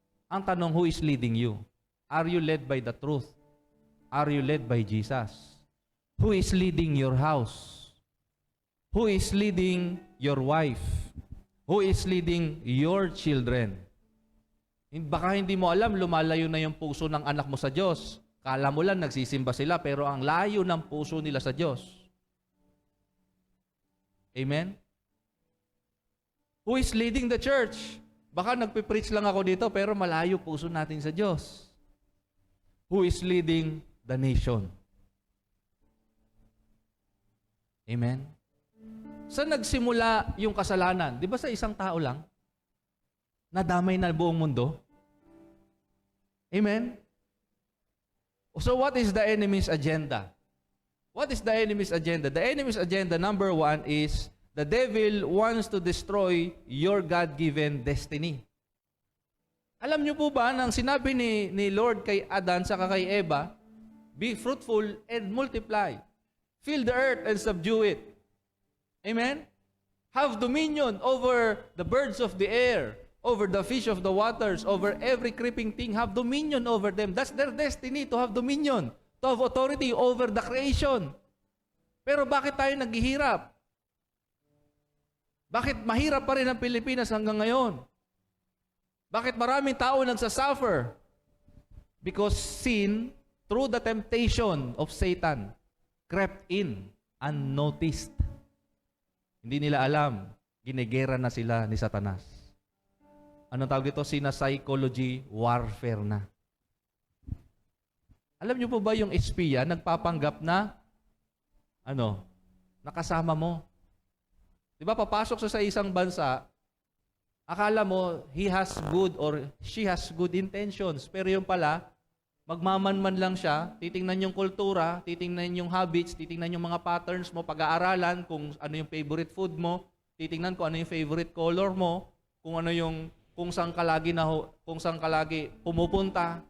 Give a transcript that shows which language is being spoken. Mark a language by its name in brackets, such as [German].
[Filipino] Ang tanong, [English] who is leading you? Are you led by the truth? Are you led by Jesus? Who is leading your house? Who is leading your wife? Who is leading your children? [Filipino] Baka hindi mo alam, lumalayo na yung puso ng anak mo sa Diyos. Kala mo lang nagsisimba sila, pero ang layo ng puso nila sa Diyos. Amen? [English] Who is leading the church? [Filipino] Baka nagpipreach lang ako dito, pero malayo puso natin sa Diyos. [English] Who is leading the nation? [Filipino] Amen? Saan nagsimula yung kasalanan? Di ba sa isang tao lang? Nadamay na buong mundo? Amen? [English] So what is the enemy's agenda? What is the enemy's agenda? The enemy's agenda, number one, is the devil wants to destroy your God-given destiny. [Filipino] Alam niyo po ba, nang sinabi ni Lord kay Adan sa kay Eva, [English] be fruitful and multiply. Fill the earth and subdue it. Amen? Have dominion over the birds of the air, over the fish of the waters, over every creeping thing. Have dominion over them. That's their destiny, to have dominion, to have authority over the creation. [Filipino] Pero bakit tayo naghihirap? Bakit mahirap pa rin ang Pilipinas hanggang ngayon? Bakit maraming tao nagsasuffer? [English] Because sin, through the temptation of Satan, crept in unnoticed. [Filipino] Hindi nila alam, ginegera na sila ni Satanas. Anong tawag dito? [English] Psychology warfare na. [Filipino] Alam niyo po ba yung espiya nagpapanggap na nakasama mo? Di ba, papasok sa isang bansa, akala mo, [English] he has good or she has good intentions. [Filipino] Pero yung pala, magmamanman lang siya, titingnan yung kultura, titingnan yung habits, titingnan yung mga patterns mo, pag-aaralan kung ano yung favorite food mo, titingnan kung ano yung favorite color mo, kung saan ka lagi pumupunta.